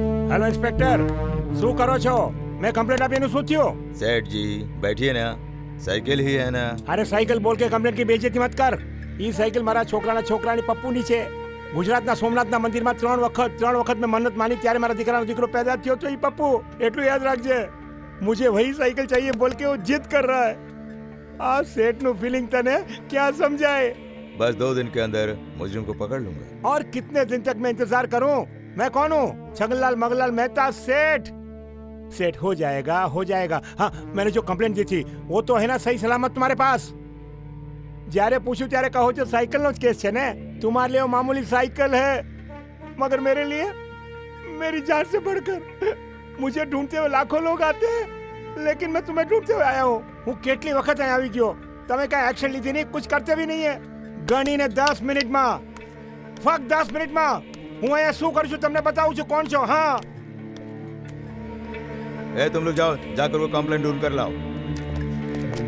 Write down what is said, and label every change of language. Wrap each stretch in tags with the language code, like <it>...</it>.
<gu>Hello inspector, શું કરો છો? मैं कंप्लेंट આપીને શું થયો?</gu> <hi>सेठ जी बैठिए ना, साइकिल ही है ना।</hi> <gu>અરે સાયકલ બોલ કે કમ્પ્લેન્ટ</gu> <hi>की બેઇज्जती मत कर।</hi> <gu>ઈ સાયકલ મારા છોકરાની પપ્પુની છે। ગુજરાતના સોમનાથના મંદિરમાં 3 વખત મેં મન્નત માની ત્યારે મારા દીકરાનો દીકરો पैदा થયો તો ઈ પપ્પુ એટલું યાદ રાખજે।</gu> <hi>मुझे वही साइकिल चाहिए बोल के वो जिद कर रहा है।</hi> <gu>आ सेठ नु फीलिंग तने</gu> <hi>क्या समझाए? बस 2 दिन के अंदर मुजरिम को पकड़ लूंगा। और कितने दिन तक मैं इंतजार करूं? मैं कौन हूँ? छगनलाल मगनलाल मेहता सेठ। सेठ हो जाएगा, हो जाएगा। हाँ, मैंने जो कंप्लेंट दी थी वो तो है ना सही सलामत तुम्हारे पास?</hi> <gu>જ્યારે પૂછ્યું ત્યારે કહો છો સાયકલનો જ કેસ છે ને?</gu> <hi>तुम्हारे लिए वो मामूली साइकिल है, मगर मेरे लिए मेरी जान से बढ़कर मुझे ढूंढते हुए लाखों लोग आते हैं, लेकिन मैं तुम्हें ढूंढते हुए आया हूँ।</hi> <gu>હું કેટલી વખત અહીં આવી ગયો, તમે કાંઈ એક્શન લીધી નહીં,</gu> <hi>कुछ करते भी नहीं है।</hi> <gu>ગણીને 10 મિનિટમાં, ફક્ત 10 મિનિટમાં હું અહીંયા શું કરું છું તમને બતાવું છું કોણ છો।</gu> <hi>हाँ, ए तुम लोग जाओ, जाकर वो कंप्लेंट ढूंढ कर लाओ।</hi>